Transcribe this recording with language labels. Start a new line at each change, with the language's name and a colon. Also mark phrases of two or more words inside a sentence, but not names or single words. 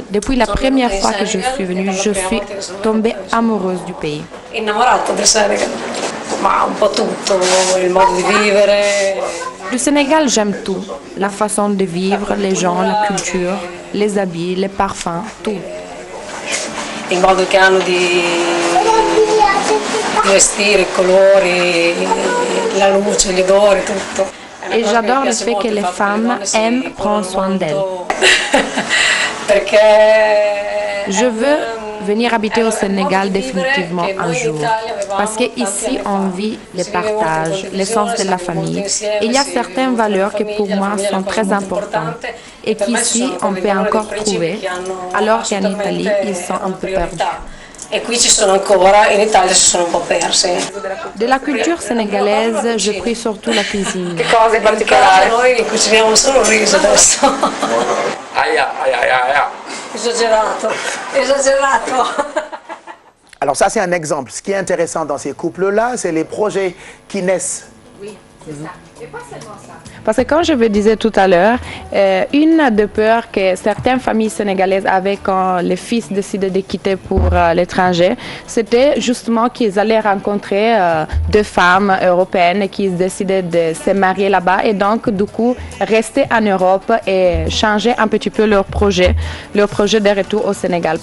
French: Depuis la première fois que je suis venue, je suis tombée amoureuse du pays. Du Sénégal, j'aime tout. La façon de vivre, les gens, la culture, les habits, les parfums, tout.
Italian: Il modo che hanno di vestire, i colori, la luce, gli odori, tutto.
French: Et j'adore le fait que les femmes aiment prendre soin d'elles. Je veux venir habiter au Sénégal définitivement un jour. Parce qu'ici, on vit le partage, l'essence de la famille. Il y a certaines valeurs qui pour moi sont très importantes et qu'ici, on peut encore trouver, alors qu'en Italie, ils sont un peu perdus.
Italian: E qui ci sono ancora, in Italia si sono un po' persi.
French: De la culture sénégalaise, je prie surtout la cuisine.
Italian: Che cose particolari? Noi cuciniamo solo riso adesso. Aia. Esagerato.
French: Alors ça, c'est un exemple. Ce qui est intéressant dans ces couples-là, c'est les projets qui naissent. Oui, c'est ça. Et pas seulement ça. Parce que comme je vous disais tout à l'heure, une des peurs que certaines familles sénégalaises avaient quand les fils décidaient de quitter pour l'étranger, c'était justement qu'ils allaient rencontrer deux femmes européennes qui décidaient de se marier là-bas et donc du coup rester en Europe et changer un petit peu leur projet de retour au Sénégal.